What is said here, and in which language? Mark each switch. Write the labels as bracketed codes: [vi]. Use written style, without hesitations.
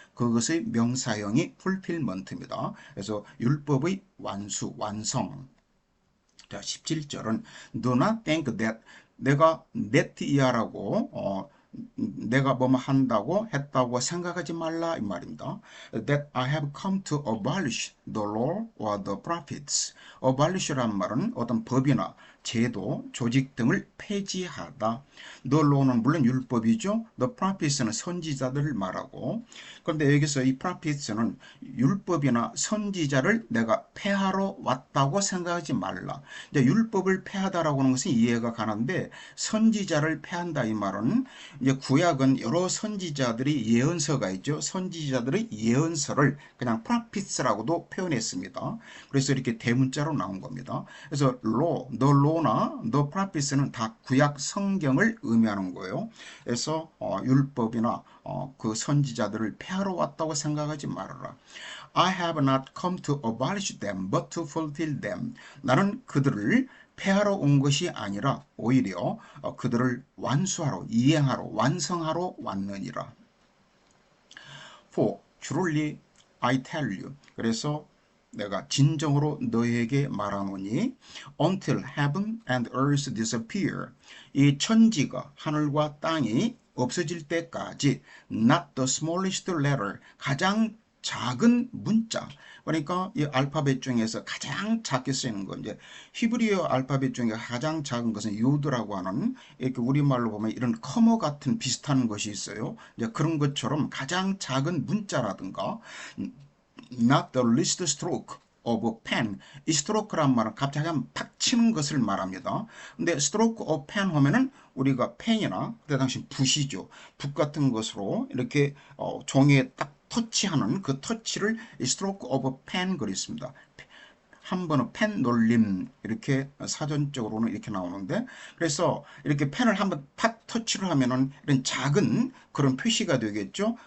[ko] 그것의 명사형이 fulfillment입니다. 그래서 율법의 완성. 자, 17절은 [en] Do not think that [ko] 내가 net이야라고 내가 뭐뭐 한다고 했다고 생각하지 말라 이 말입니다. [en] That I have come to abolish the law or the prophets. [ko] abolish란 말은 어떤 법이나 제도, 조직 등을 폐지하다. The law는 물론 율법이죠. The prophets는 선지자들을 말하고 그런데 여기서 이 prophets는 율법이나 선지자를 내가 폐하러 왔다고 생각하지 말라. 이제 율법을 폐하다라고 하는 것은 이해가 가는데 선지자를 폐한다 이 말은 이제 구약은 여러 선지자들이 예언서가 있죠. 선지자들의 예언서를 그냥 prophets라고도 표현했습니다. 그래서 이렇게 대문자로 나온 겁니다. 그래서 law, the law나 the prophets는 다 구약 성경을 의미하는 거예요. 그래서 율법이나 그 선지자들을 폐하러 왔다고 생각하지 말아라. [en] I have not come to abolish them, but to fulfill them. [ko] 나는 그들을 폐하러 온 것이 아니라 오히려 그들을 완수하러, 이행하러, 완성하러 왔느니라. [en] For truly I tell you. [ko] 그래서 내가 진정으로 너에게 말하노니 [en] until heaven and earth disappear. [ko] 이 천지가 하늘과 땅이 없어질 때까지 [en] not the smallest letter [ko] 가장 작은 문자, 그러니까 이 알파벳 중에서 가장 작게 쓰이는 거, 이제 히브리어 알파벳 중에 가장 작은 것은 요드라고 하는, 이렇게 우리말로 보면 이런 커머 같은 비슷한 것이 있어요. 이제 그런 것처럼 가장 작은 문자라든가, [en] not the least stroke of a pen. [ko] 이 스트로크란 말은 갑자기 한번 팍 치는 것을 말합니다. 근데 stroke of pen 하면은 우리가 펜이나 그때 당시 붓이죠. 붓 같은 것으로 이렇게 종이에 딱 터치하는 그 터치를 stroke of a pen 그랬습니다. 한 번은 펜 놀림, 이렇게 사전적으로는 이렇게 나오는데, 그래서 이렇게 펜을 한번 팍 터치를 하면은 이런 작은 그런 표시가 되겠죠.